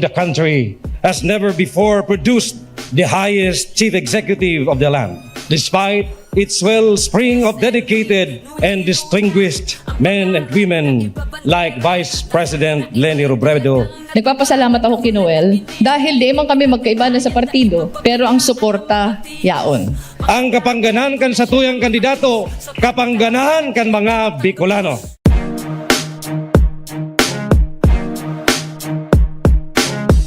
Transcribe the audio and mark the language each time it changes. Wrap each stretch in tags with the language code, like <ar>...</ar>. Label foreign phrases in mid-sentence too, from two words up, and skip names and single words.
<en>the country, has never before produced the highest chief executive of the land, despite its wellspring of dedicated and distinguished men and women like Vice President Leni Robredo.</en> <bik>Nagpapasalamat ako kay Noel dahil di man kami magkaiba na sa partido, pero ang suporta yaon. Ang kapanganahan kan sa tuyang kandidato, kapanganahan kan mga Bicolano.</bik>